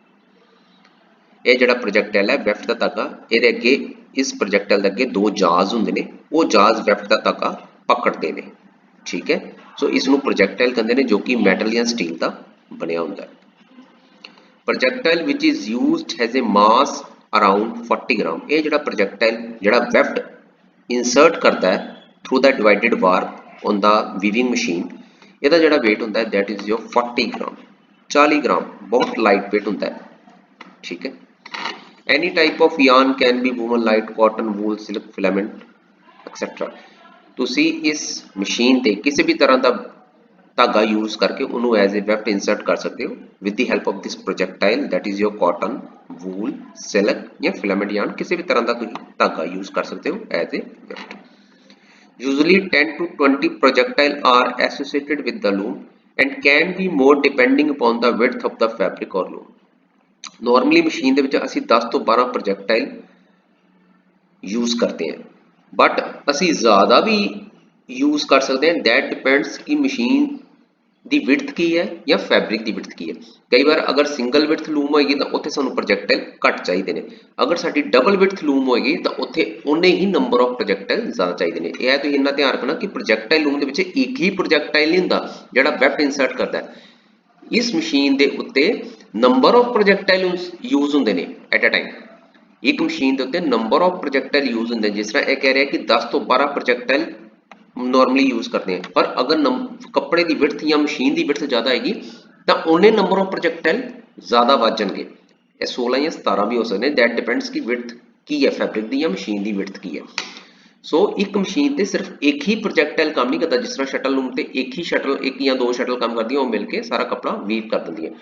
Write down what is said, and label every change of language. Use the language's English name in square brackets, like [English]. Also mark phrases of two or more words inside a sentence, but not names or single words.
[Punjabi] ਇਹ ਜਿਹੜਾ ਪ੍ਰੋਜੈਕਟਾਈਲ ਹੈ ਵੈਫਟ ਦਾ ਧਾਗਾ, ਇਹਦੇ ਅੱਗੇ ਇਸ ਪ੍ਰੋਜੈਕਟਾਈਲ ਦੇ ਅੱਗੇ ਦੋ ਜਾਜ਼ ਹੁੰਦੇ ਨੇ, ਉਹ ਜਾਜ਼ ਵੈਫਟ ਦਾ ਧਾਗਾ ਪਕੜਦੇ ਨੇ, ਠੀਕ ਹੈ। ਸੋ ਇਸ ਨੂੰ ਪ੍ਰੋਜੈਕਟਾਈਲ ਕਹਿੰਦੇ ਨੇ ਜੋ ਕਿ ਮੈਟਲ ਜਾਂ ਸਟੀਲ ਦਾ ਬਣਿਆ ਹੁੰਦਾ ਹੈ। [English] projectile ਵਿਚ is used has a mass around 40 gram। [Punjabi] ਇਹ ਜਿਹੜਾ ਪ੍ਰੋਜੈਕਟਾਈਲ ਜਿਹੜਾ ਵੈਫਟ ਇਨਸਰਟ ਕਰਦਾ ਹੈ [English] through the divided war on the weaving machine, [Punjabi] ਇਹਦਾ ਜਿਹੜਾ weight ਹੁੰਦਾ ਹੈ [English] that is your [Punjabi] 40 ਗ੍ਰਾਮ, 40 ਗ੍ਰਾਮ, ਬਹੁਤ [English] light weight [Punjabi] ਹੁੰਦਾ ਹੈ, ਠੀਕ ਹੈ। [English] any type of yarn can be woven, light cotton, wool, silk, filament etc। [Punjabi] ਤੁਸੀਂ ਇਸ ਮਸ਼ੀਨ ਤੇ ਕਿਸੇ ਵੀ ਤਰ੍ਹਾਂ ਦਾ ਧਾਗਾ ਯੂਜ਼ ਕਰਕੇ ਉਹਨੂੰ [English] as a weft [Punjabi] ਇਨਸਰਟ ਕਰ ਸਕਦੇ ਹੋ [English] with the help of this projectile that is your cotton, wool, silk [Punjabi] ਜਾਂ [English] filament yarn, [Punjabi] ਕਿਸੇ ਵੀ ਤਰ੍ਹਾਂ ਦਾ ਤੁਸੀਂ ਧਾਗਾ ਯੂਜ਼ ਕਰ ਸਕਦੇ ਹੋ [English] as a weft. Usually 10 to 20 projectile are associated with the loom and can be more depending upon the width of the fabric or loom। Normally machine [Punjabi] ਦੇ ਵਿੱਚ ਅਸੀਂ 10 ਤੋਂ 12 [English] projectile use [Punjabi] ਕਰਦੇ ਹਾਂ, but ਅਸੀਂ ਜ਼ਿਆਦਾ ਵੀ use ਕਰ ਸਕਦੇ ਹਾਂ, [English] that depends [Punjabi] ਕਿ machine ਦੀ width ਕੀ ਹੈ ਜਾਂ fabric ਦੀ width ਕੀ ਹੈ। ਕਈ ਵਾਰ ਅਗਰ [English] single width loom [Punjabi] ਹੋਏਗੀ ਤਾਂ ਉੱਥੇ ਸਾਨੂੰ projectile ਘੱਟ ਚਾਹੀਦੇ ਨੇ, ਅਗਰ ਸਾਡੀ [English] double width loom [Punjabi] ਹੋਏਗੀ ਤਾਂ ਉੱਥੇ ਉਨੇ ਹੀ [English] number of projectile [Punjabi] ਜ਼ਿਆਦਾ ਚਾਹੀਦੇ ਨੇ। ਇਹ ਤੁਸੀਂ ਇੰਨਾ ਧਿਆਨ ਰੱਖਣਾ ਕਿ [English] projectile loom [Punjabi] ਦੇ ਵਿੱਚ ਇੱਕ ਹੀ projectile ਨਹੀਂ ਹੁੰਦਾ ਜਿਹੜਾ [English] weft insert [Punjabi] ਕਰਦਾ ਹੈ। ਇਸ ਮਸ਼ੀਨ ਦੇ ਉੱਤੇ [English] number of projectile use [Punjabi] ਹੁੰਦੇ ਨੇ [English] at a time. [Punjabi] ਇੱਕ ਮਸ਼ੀਨ ਦੇ ਉੱਤੇ ਨੰਬਰ ਆਫ projectile ਯੂਜ਼ ਹੁੰਦੇ, ਜਿਸ ਤਰ੍ਹਾਂ ਇਹ ਕਹਿ ਰਿਹਾ ਕਿ 10 ਤੋਂ 12 projectile [English] normally use [Hindi] करते हैं, पर अगर कपड़े की विड्थ या मशीन की विड्थ ज़्यादा आएगी तो उन्ने [English] number of projectile [Hindi] ज़्यादा वध जाएंगे। 16 या 17 भी हो सकते हैं, [English] that depends [Hindi] की विड्थ की है फैब्रिक की या मशीन की विड्थ की है। सो एक मशीन से सिर्फ एक ही प्रोजेक्टाइल काम नहीं करता, जिस तरह [English] shuttle loom [Hindi] से एक ही शटल, एक या दो शटल काम करती है, वो मिलकर सारा कपड़ा वीव कर देती है।